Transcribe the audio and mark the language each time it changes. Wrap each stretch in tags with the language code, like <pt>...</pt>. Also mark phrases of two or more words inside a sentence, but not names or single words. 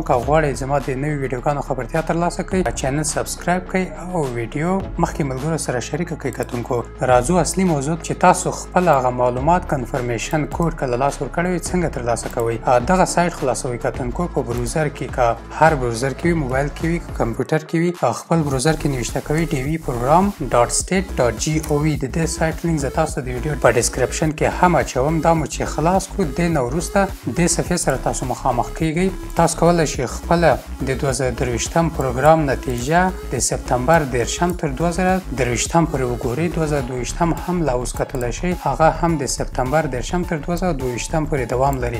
<ps>که غواړئ زما د نوي ویډیوګانو خبرتیا ترلاسه کړئ</ps> <en>channel subscribe</en> <ps>کړئ او ویډیو مخکې ملګرو سره شریکه کړئ. کتونکو راځو اصلي موضوع چې تاسو خپل هغه معلومات</ps> <en>confirmation code</en> <ps>که له لاسه ورکړی وي څنګه ترلاسه کوئ. دغه سایټ خلاصوئ کتونکو په بروزر کې، که هر بروزر کې وي، موبایل کې وي، کمپیوټر کې وي، خپل بروزر کې نوشته کوي dvprogram.state.gov. د دې سایټ لینک زه تاسو د ویډیو په ډسکرپشن کې هم اچوم. دا مو چې خلاص کړو د نه وروسته دې صفحې سره تاسو مخامخ کیږئ. تاسو کولی شئ خپله د 2023 پروګرام نتیجه د سپتمبر 13 تر 2023 پورې وګورئ. 2022 هم لا اوس کتلی شئ، هغه هم د سپتمبر 13 تر 2022 پورې دوام لري.</ps>